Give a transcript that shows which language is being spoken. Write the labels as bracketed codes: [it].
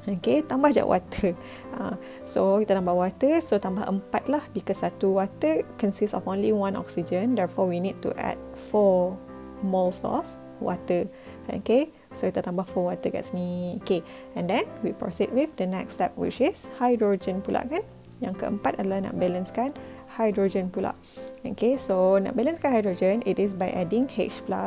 [en] Okay, tambah je water. So kita tambah water, so tambah 4 lah, because 1 water consists of only 1 oxygen, therefore we need to add 4 moles of water. Okay, so kita tambah 4 water kat sini. Okay, and then we proceed with the next step, which is hydrogen pula kan. [ms] Yang keempat adalah nak balancekan hydrogen pula. [en] Okay, so nak balancekan hydrogen, it is by adding H+.